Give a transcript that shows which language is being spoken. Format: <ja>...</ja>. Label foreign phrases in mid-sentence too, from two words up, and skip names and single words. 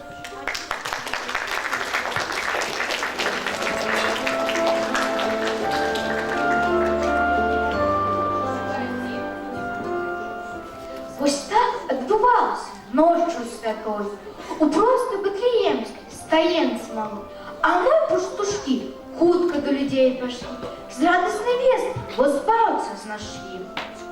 <be>Вось так адбывалася ноччу святой, у простай Бэтлеемскай стаенцы малой.</be> <uk>А мы, пастушкі, хутка до людей пошли, з радосної вести, бо збавця знайшли.</uk>